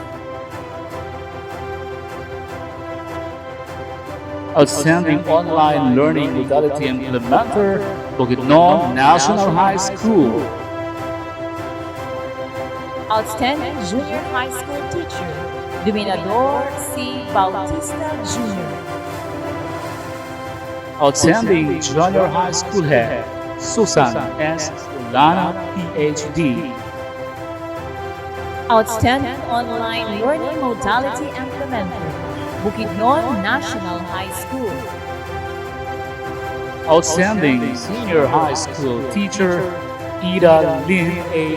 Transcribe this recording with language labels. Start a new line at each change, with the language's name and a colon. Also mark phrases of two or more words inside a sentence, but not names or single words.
English: Outstanding Online Learning Modality Implementer, Bukidnon National High School. Outstanding Junior High School Teacher, Dominador C. Bautista Jr. Outstanding Junior High School Head, Susan S. Ulana, PhD. Outstanding Online Learning Modality Implementer, Bukidnon National High School. Outstanding Senior High School Teacher, Ida Lynn A.